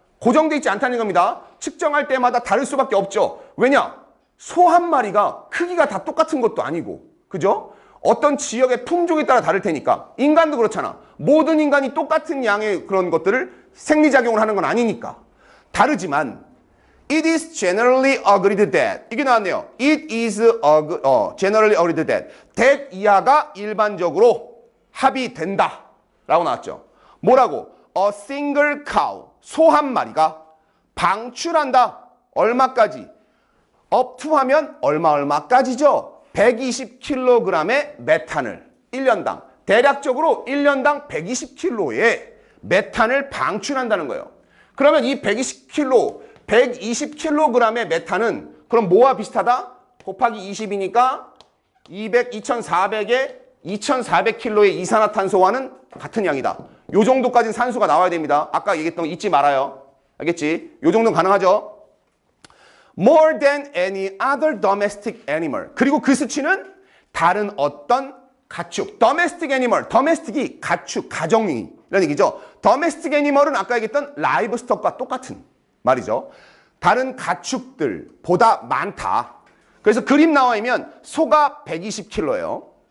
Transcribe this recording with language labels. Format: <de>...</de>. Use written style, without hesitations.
<ko>고정되어 있지 않다는 겁니다. 측정할 때마다 다를 수밖에 없죠. 왜냐? 소 한 마리가 크기가 다 똑같은 것도 아니고, 그죠? 어떤 지역의 품종에 따라 다를 테니까. 인간도 그렇잖아. 모든 인간이 똑같은 양의 그런 것들을 생리작용을 하는 건 아니니까. 다르지만</ko> <en>it is generally agreed that</en> <ko>이게 나왔네요.</ko> <en>It is generally agreed that</en> <ko>이하가 일반적으로 합의된다 라고 나왔죠. 뭐라고?</ko> <en>A single cow</en> <ko>소 한 마리가 방출한다. 얼마까지? up to 하면 얼마까지죠? 120kg의 메탄을 1년당 대략적으로 1년당 120kg의 메탄을 방출한다는 거예요. 그러면 이 120kg의 메탄은 그럼 뭐와 비슷하다? 곱하기 20이니까 2400에 2400kg의 이산화탄소와는 같은 양이다. 요 정도까지는 산수가 나와야 됩니다. 아까 얘기했던 거 잊지 말아요. 알겠지? 요 정도는 가능하죠?</ko> <en>more than any other domestic animal.</en> <ko>그리고 그 수치는 다른 어떤 가축, domestic animal, domestic이 가축, 가정이 이런 얘기죠. domestic animal은 아까 얘기했던 livestock과 똑같은 말이죠. 다른 가축들보다 많다. 그래서 그림 나와 있면 소가 120kg예요.</ko>